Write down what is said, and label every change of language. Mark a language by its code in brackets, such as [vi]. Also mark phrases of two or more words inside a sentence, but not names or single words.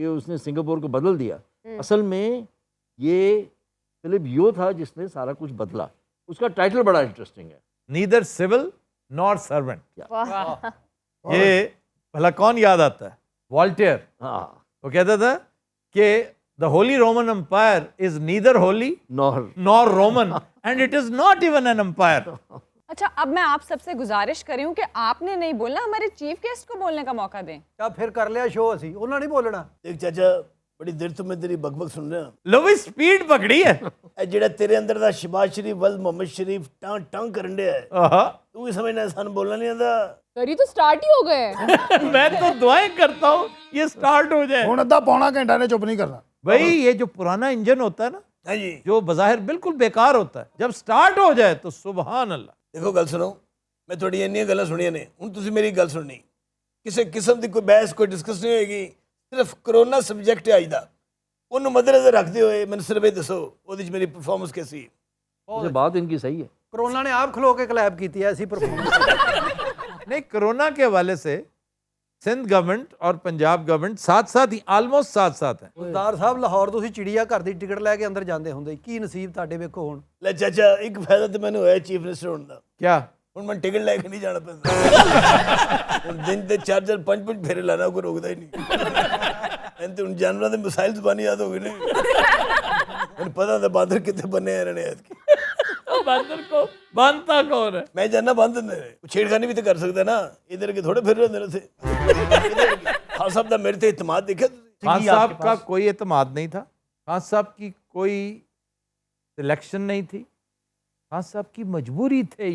[ur] کہ اس نے سنگاپور کو بدل دیا, اصل میں یہ فلپ یو تھا جس نے سارا کچھ بدلا. اس کا ٹائٹل بڑا انٹرسٹنگ ہے, [en] Neither soul nor servant. [ur] واہ یہ بھلا کون یاد آتا ہے؟ والٹیئر. ہاں, وہ کہتا تھا کہ [en] the holy Roman empire is neither [ur] holy [en] نور nor Roman and it is not even an empire. [ur] اچھا اب میں آپ سب سے گزارش کر رہی ہوں کہ آپ نے نہیں بولنا, ہمارے چیف گیسٹ کو بولنے کا موقع دیں. [pa] کیا پھر کر لیا شو اسی, انہوں نہیں بولنا. دیکھ چاچا بڑی دیر تو میں تیری بک بک سن رہا. لو بھی سپیڈ پکڑی ہے. اے جڑا تیرے اندر دا شہباز شریف ولد محمد شریف ٹانگ ٹانگ کرن ڈیا ہے, آہا. تو بھی سمجھنا ہے سان بولنا نہیں آتا. [ur] سر یہ تو سٹارٹ ہی ہو گئے. میں تو دعائیں کرتا ہوں یہ سٹارٹ ہو جائے. [pa] ہوں ادھا پونا گھنٹہ نے چپ نہیں کرنا. [ur] بھائی یہ جو پرانا انجن ہوتا ہے نا, ہاں جی جو بظاہر بالکل بیکار ہوتا ہے, جب سٹارٹ ہو جائے تو سبحان اللہ. [pa] دیکھو گل سنو, میں تھوڑی اینیاں گلاں سنیاں نے, ہوں تسی میری گل سننی. کسی قسم دی کوئی بحث کوئی ڈسکس نہیں ہوئے گی, صرف کرونا سبجیکٹ ہے اج دا, انہوں مد نظر رکھتے ہوئے میں صرف یہ دسو وہ میری پرفارمنس کیسی. [ur] یہ بات ان کی صحیح ہے. [pa] کرونا نے آپ کھلو کے کلیپ کی ہے ایسی پرفارمنس. [ur] نہیں, کرونا کے حوالے سے سندھ گورنمنٹ اور پنجاب گورنمنٹ ساتھ ساتھ ہی آلموسٹ ساتھ ساتھ ہیں. [pa] ਸਰਦਾਰ ਸਾਹਿਬ ਲਾਹੌਰ ਤੁਸੀਂ ਚਿੜੀਆ ਘਰ ਦੀ ਟਿਕਟ ਲੈ ਕੇ ਅੰਦਰ ਜਾਂਦੇ ਹੁੰਦੇ, ਕੀ ਨਸੀਬ ਤੁਹਾਡੇ ਵੇਖੋ ਹੁਣ. ਲੈ ਚਾਚਾ ਇੱਕ ਫਾਇਦਾ ਤੇ ਮੈਨੂੰ ਹੋਇਆ ਚੀਫ ਮਿਨਿਸਟਰ ਹੋਣ ਦਾ. [ur] کیا [pa] ਹੁਣ ਮੈਂ ਟਿਕਟ ਲੈ ਕੇ ਨਹੀਂ ਜਾਣਾ ਪੈਂਦਾ. ਹੁਣ ਦਿਨ ਦੇ 4-4 5-5 ਫੇਰੇ ਲਾਣਾ ਕੋਈ ਰੋਕਦਾ ਹੀ ਨਹੀਂ. ਇਹਨਾਂ ਤੇ ਹੁਣ ਜਾਨਵਰਾਂ ਦੇ ਮਿਸਾਈਲ ਜ਼ਬਾਨੀ ਯਾਦ ਹੋ ਗਏ ਨੇ. ਹੁਣ ਪਤਾ ਹੁੰਦਾ ਬਾਂਦਰ ਕਿੱਥੇ ਬੰਨੇ ਆ ਰਹੇ ਨੇ ਐਤਕੀ. [ur] باندر کو باندھتا کون ہے؟ میں جاننا باندھ دیں چھیڑخانی بھی تو کر سکتا ہے نا, ادھر کے تھوڑے پھر رہے تھے. [pa] خان صاحب دا میرے تے اعتماد دیکھا. [ur] خان صاحب کا کوئی اعتماد نہیں تھا, خان صاحب کی کوئی سلیکشن نہیں تھی, خان صاحب کی مجبوری تھے.